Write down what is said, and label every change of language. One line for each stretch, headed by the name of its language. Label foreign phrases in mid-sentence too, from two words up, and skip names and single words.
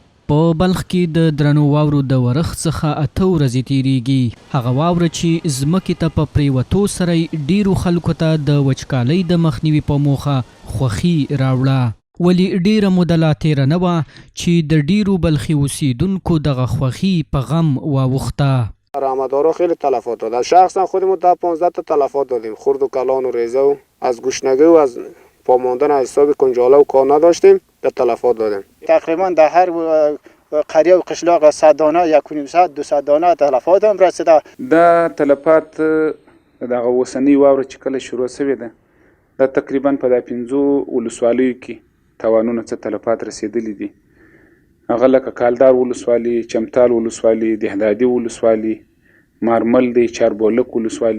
Pashto: په بلخ کې د درنو واورو د ورښت څخه 8 ورځې تیریږي. هغه واوره چې ځمکې ته په پریوتو سره ډیرو خلکو ته د وچکالۍ د مخنیوي په موخه خوښي راوړه. ولی ډیره موده لا تیره نه وه چې د ډیرو بلخي اوسیدونکو دغه خوښي په غم واوښته.
Persian: رحمت‌آرا خیلی تلفات داد. شخصا خودمون تا 15 تا تلفات دادیم. خرد و کلان و ریزه و از گوشنگی و از پاماندن از حساب کنجاله و کار نداشتیم در تلفات دادیم. تقریبا در هر قریه و قشلاق 100 دانه 1.5 200 دانه تلفات هم رسیده.
Pashto: دا تلفات دغه اوسنۍ واوره چې کله شروع شوې ده دا تقریبا په د 5 ولسوالیو کې تاوانونه څه تلفات رسیدلي دي. هغه لکه کالدار ولسوالي، چمتال ولسوالي، دهدادي ولسوالي، مارمل دی، چاربولک ولسوالي.